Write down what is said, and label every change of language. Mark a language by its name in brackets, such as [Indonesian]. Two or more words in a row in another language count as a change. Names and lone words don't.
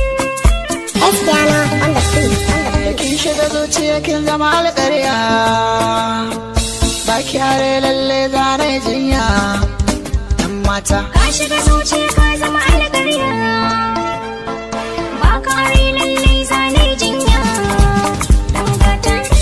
[English] Estiano on the beat, on the beat. [Hausa] Kin shiga zuciya kin zama alƙarya, ba ki are lalle za na yi jinya, ɗan mata. Ka shiga zuciya ka zama alƙarya, ba ka are lalle za na yi jinya, ɗan gata.